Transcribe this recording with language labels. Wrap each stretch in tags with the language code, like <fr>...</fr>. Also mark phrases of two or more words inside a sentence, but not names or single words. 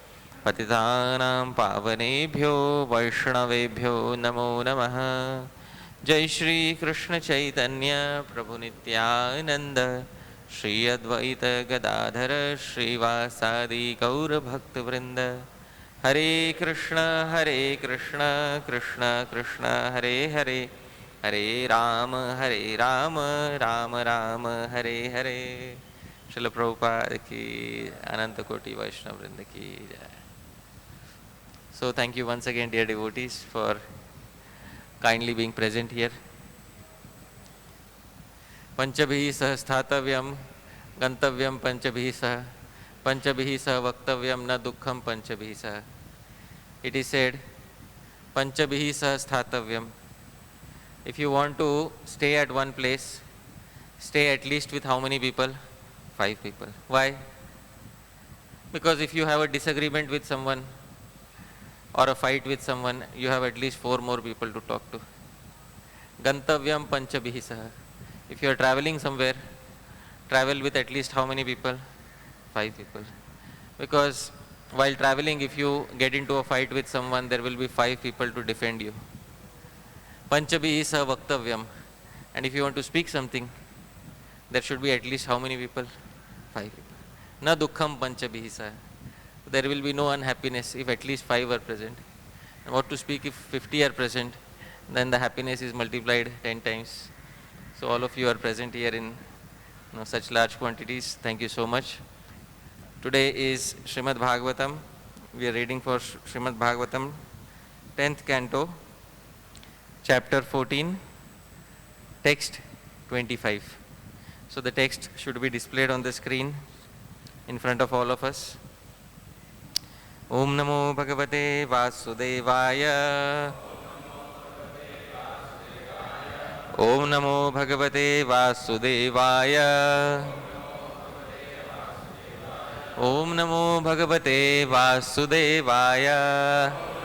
<sa>Patitanam Pavanebhyo Vaishnavebhyo Namo Namaha Jai Shri Krishna Chaitanya Prabhu Nityananda Shri Advaita Gadadhara Shri Vasadi Gaura Bhakta Vrinda Hare Krishna Krishna Krishna Hare Hare Hare Rama Rama Rama Hare Hare Srila Prabhupada ki Ananta Koti Vaishnava Vrinda ki jai.</sa> <en>So thank you once again, dear devotees, for kindly being present here.</en> <sa>Panchabhi sah sthatavyam gantavyam panchabhi sah vaktavyam na dukkham panchabhi sah.</sa> <en>It is said,</en> <sa>Panchabhi sah sthatavyam.</sa> <en>If you want to stay at one place, stay at least with how many people? 5 people. Why? Because if you have a disagreement with someone or a fight with someone, you have at least 4 more people to talk to.</en> <sa>Gantavyam panchabhi sah.</sa> <en>If you are traveling somewhere, travel with at least how many people? 5 people. Because While traveling, if you get into a fight with someone, there will be 5 people to defend you.</en> <sa>Panchabihi sa vaktavyam.</sa> <en>And if you want to speak something, there should be at least how many people? 5 people.</en> <sa>Na dukkham panchabihi sa.</sa> <en>There will be no unhappiness if at least 5 are present. And what to speak if 50 are present, then the happiness is multiplied 10 times. So all of you are present here in such large quantities. Thank you so much. Today is Srimad Bhagavatam. We are reading for Srimad Bhagavatam, 10th canto, chapter 14, text 25. So the text should be displayed on the screen in front of all of us.</en> <sa>Om Namo Bhagavate Vasudevaya. Om Namo Bhagavate Vasudevaya. Om Namo Bhagavate Vasudevaya.</sa>